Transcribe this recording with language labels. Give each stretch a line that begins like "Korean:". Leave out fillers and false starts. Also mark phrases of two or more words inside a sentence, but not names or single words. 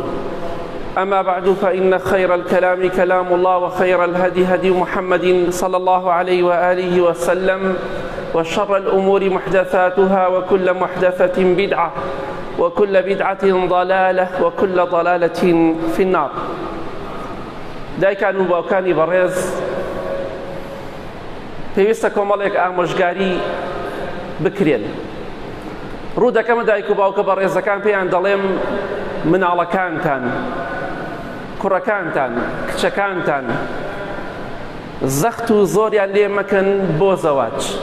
Arabic: أما بعد، فإن خير الكلام كلام الله، وخير الهدي هدي محمد صلى الله عليه وآله وسلم، وشر الأمور محدثاتها، وكل محدثة بدعة، وكل بدعة ضلالة، وكل ضلالة في النار.
Central Kurdish: دایکان و باوکانی بەڕێز، پێویستە کۆمەڵێک ئامۆژگاری بکرێن. ڕوو دەکەمە دایک و باوکە بەڕێزەکان پێیان دەڵێم مناڵەکانتان، کوڕەکانتان، کچەکانتان زەخت و زۆریان لێ مەکەن بۆ زەواج.